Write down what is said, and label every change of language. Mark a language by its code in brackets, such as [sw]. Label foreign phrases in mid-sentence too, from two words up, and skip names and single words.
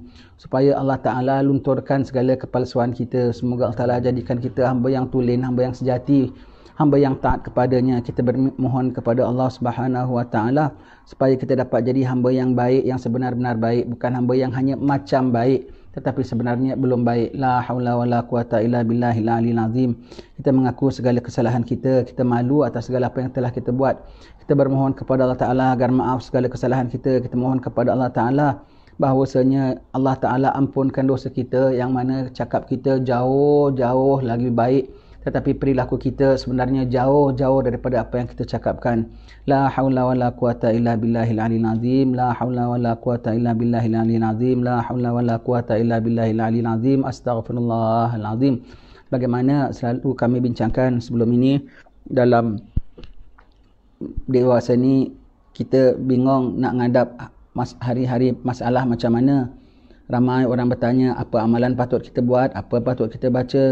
[ms] Supaya Allah Ta'ala lunturkan segala kepalsuan kita. Semoga Allah Ta'ala jadikan kita hamba yang tulen, hamba yang sejati, hamba yang taat kepadanya. Kita bermohon kepada Allah [ar] سبحانه وتعالى [ms] supaya kita dapat jadi hamba yang baik, yang sebenar-benar baik, bukan hamba yang hanya macam baik tetapi sebenarnya belum baik. [ar] لا حول ولا قوة إلا بالله العلي العظيم. [ms] Kita mengaku segala kesalahan kita, kita malu atas segala apa yang telah kita buat. Kita bermohon kepada Allah Ta'ala agar maaf segala kesalahan kita. Kita mohon kepada Allah Ta'ala bahawasanya Allah Ta'ala ampunkan dosa kita, yang mana cakap kita jauh-jauh lagi baik tetapi perilaku kita sebenarnya jauh-jauh daripada apa yang kita cakapkan. [ar] لا حول ولا قوة إلا بالله العلي العظيم. لا حول ولا قوة إلا بالله العلي العظيم. لا حول ولا قوة إلا بالله العلي العظيم. أستغفر الله العظيم. [ms] Bagaimana selalu kami bincangkan sebelum ini dalam dewasa ni, kita bingung nak ngadap hari-hari masalah macam mana. Ramai orang bertanya apa amalan patut kita buat, apa patut kita baca.